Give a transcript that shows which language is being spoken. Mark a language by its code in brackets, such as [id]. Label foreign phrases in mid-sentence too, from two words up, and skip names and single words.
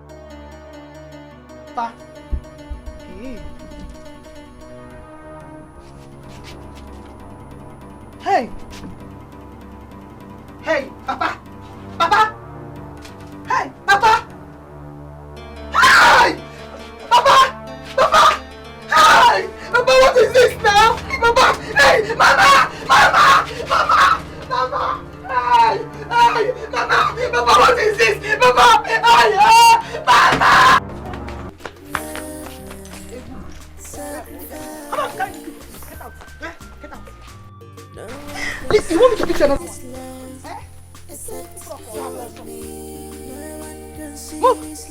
[en] Papa. Hey. Hey, Papa. Papa. Hey, Papa. Hey! Papa! Papa! Hey! Papa, what is this now? Papa! Hey! Mama! Mama! Mama! Mama! Hey! Hey! Mama! Papa, what is this? Papa! Hey! Mama! Come on, get out. Get out. Please, you want me to fix another one? Move!